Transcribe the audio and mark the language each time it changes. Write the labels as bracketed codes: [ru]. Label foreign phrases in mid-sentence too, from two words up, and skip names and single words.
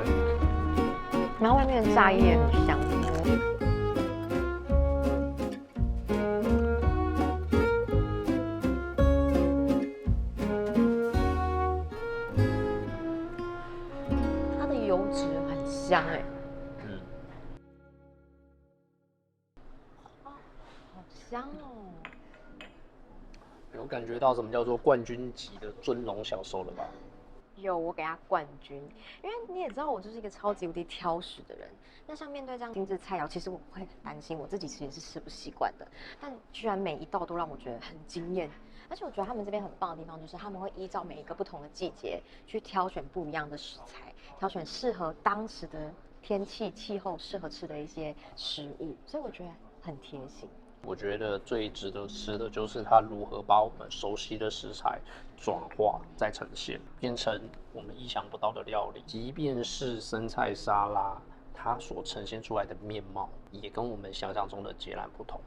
[zh] 然后外面的炸叶也很香。它的油脂很香哎，好香哦。有感觉到什麼叫做冠軍級的尊龍小瘦了吧？有，我給他冠軍，因為你也知道我就是一個超級無敵挑食的人。那像面對這樣精緻菜餚，其實我會很擔心，我自己其實是吃不習慣的。但居然每一道都讓我覺得很驚豔，而且我覺得他們這邊很棒的地方就是他們會依照每一個不同的季節去挑選不一樣的食材，挑選適合當時的天氣氣候適合吃的一些食物，所以我覺得很貼心。我覺得最值得吃的就是它如何把我們熟悉的食材轉化再呈現，變成我們意想不到的料理。即便是生菜沙拉，它所呈現出來的面貌也跟我們想象中的截然不同。